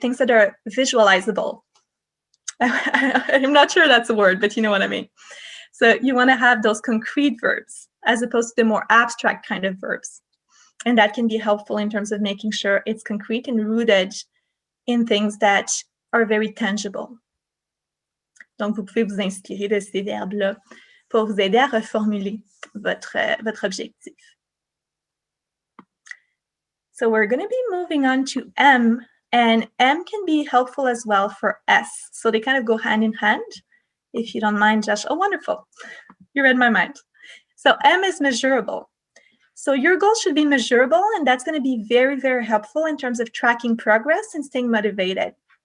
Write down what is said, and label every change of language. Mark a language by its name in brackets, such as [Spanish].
[English] Things that are visualizable. I'm not sure that's a word, but you know what I mean. So you want to have those concrete verbs as opposed to the more abstract kind of verbs. And that can be helpful in terms of making sure it's concrete and rooted in things that are very tangible. [French] Donc, vous pouvez vous inspirer de ces verbes-là pour vous aider à reformuler votre objectif. [English] So we're going to be moving on to M, and M can be helpful as well for S. So they kind of go hand in hand, if you don't mind, Josh. Oh, wonderful. You read my mind. So M is measurable. So your goal should be measurable, and that's going to be very, very helpful in terms of tracking progress and staying motivated.